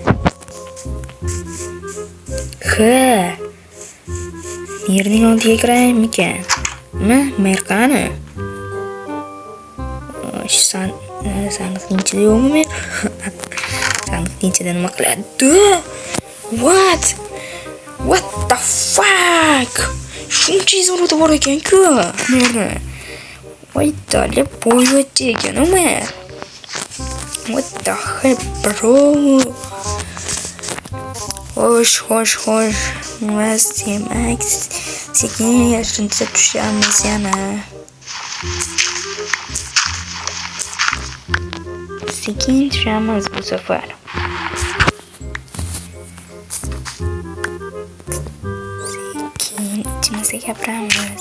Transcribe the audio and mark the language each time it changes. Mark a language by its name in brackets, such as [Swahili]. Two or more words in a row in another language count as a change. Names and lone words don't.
[Uzbek] Yerning oldiga kiraymikan? Merqani? Sandiqning ichida yo'qmi men? Sandiqning ichida nima qiladi? [English] What the fuck? [Uzbek] Shuncha izolota bor ekan-ku. Meni. Voy, dalib boyvachcha ekan nima? [English] What the hell, bro? [Uzbek] Xo'sh. Demak, sekin yashirincha tushamiz yana. Sekin tushamiz bu safar. Sekin ichimizga gapiramiz.